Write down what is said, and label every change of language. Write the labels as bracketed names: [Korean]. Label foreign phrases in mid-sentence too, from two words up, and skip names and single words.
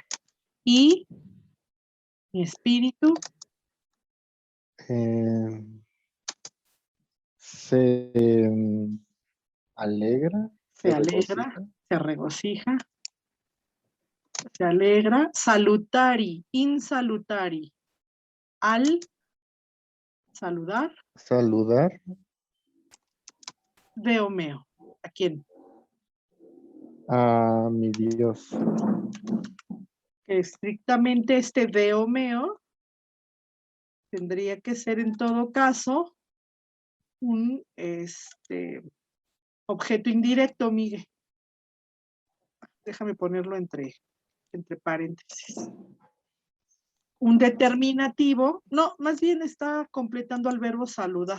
[Spanish] Y mi espíritu se alegra. se regocija, se alegra, [Latin] salutari, insalutari, [Spanish] al saludar. [Latin] Deo meo. [Spanish] ¿A quién? A mi Dios. Estrictamente este [Latin] deo meo [Spanish] tendría que ser en todo caso un objeto indirecto, Miguel. Déjame ponerlo entre paréntesis. Un determinativo, no, más bien está completando al verbo saludar.